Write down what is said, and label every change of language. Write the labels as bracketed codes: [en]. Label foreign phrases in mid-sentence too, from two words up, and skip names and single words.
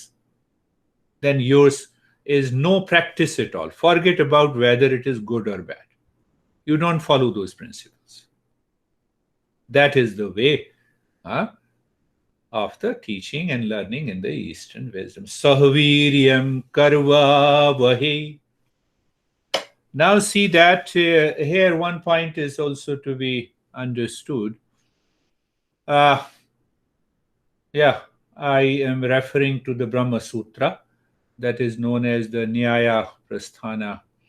[en] Then yours is no practice at all. Forget about whether it is good or bad. You don't follow those principles. That is the way of the teaching and learning in the Eastern wisdom. [sa] Sahaviryam karva vahi. [en] Now see that here one point is also to be understood. Yeah, I am referring to the Brahma Sutra that is known as the Nyaya Prasthana.